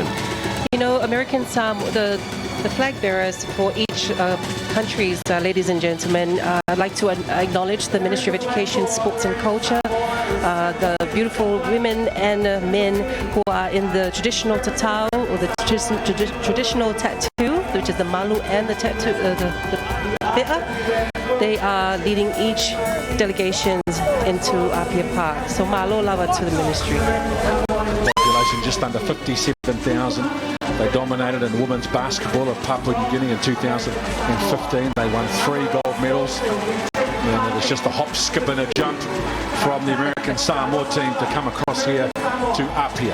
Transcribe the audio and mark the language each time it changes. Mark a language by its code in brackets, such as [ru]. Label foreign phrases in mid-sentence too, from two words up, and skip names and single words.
[en] You know, American Samoa, the flag bearers for each countries, ladies and gentlemen, I'd like to acknowledge the Ministry of Education, Sports and Culture, the beautiful women and men who are in the traditional tatau, or the traditional tattoo, which is the malu and the tattoo, the pea. They are leading each delegation into Apia Park. So [sm] malo lava [en] to the ministry. Population just under 57,000. They dominated in women's basketball at Papua New Guinea in 2015. They won 3 gold medals. And it was just a hop, skip and a jump from the American Samoa team to come across here to Apia.